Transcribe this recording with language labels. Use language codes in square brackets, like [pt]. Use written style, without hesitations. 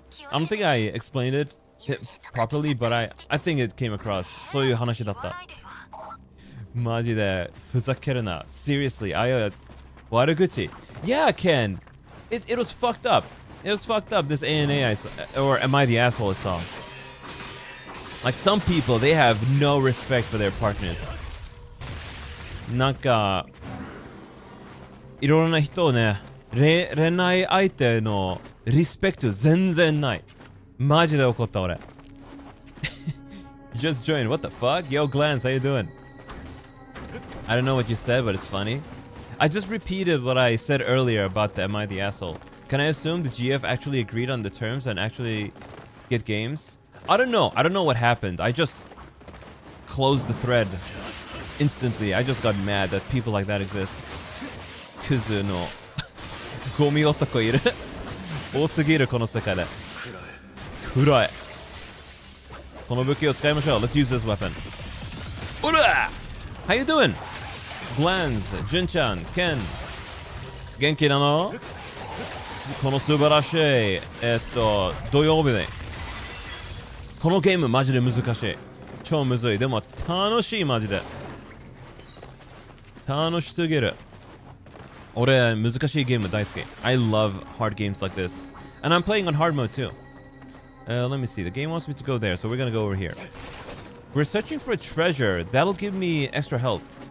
[en] I don't think I explained it properly, but I think it came across. [ja] そういう話だった。マジでふざけるな。 [en] Seriously, [ja] あやつ悪口。 [en] Yeah, Ken. It was fucked up. It was fucked up. This ANA or Am I the Asshole song. Like some people, they have no respect for their partners. [ja] なんかいろんな人をね、恋愛相手のリスペクト全然ない。マジで怒った俺。 [en] Just joined. What the fuck? Yo, Glance, how you doing? I don't know what you said, but it's funny. I just repeated what I said earlier about the Am I the Asshole. Can I assume the GF actually agreed on the terms and actually get games? I don't know. I don't know what happened. I just closed the thread instantly. I just got mad that people like that exist. [ja] クズのゴミ男いる多すぎるこの世界で。暗い。この武器を使いましょう。 [en] Let's use this weapon. おら How you doing? [ja] Glans, Jin-chan, Ken. 元気なの？この素晴らしい土曜日でこのゲームマジで難しい。超むずい。でも楽しいマジで。楽しすぎる。俺難しいゲーム大好き。 [en] I love hard games like this. And I'm playing on hard mode too. Let me see. The game wants me to go there, so we're gonna go over here. We're searching for a treasure. That'll give me extra health.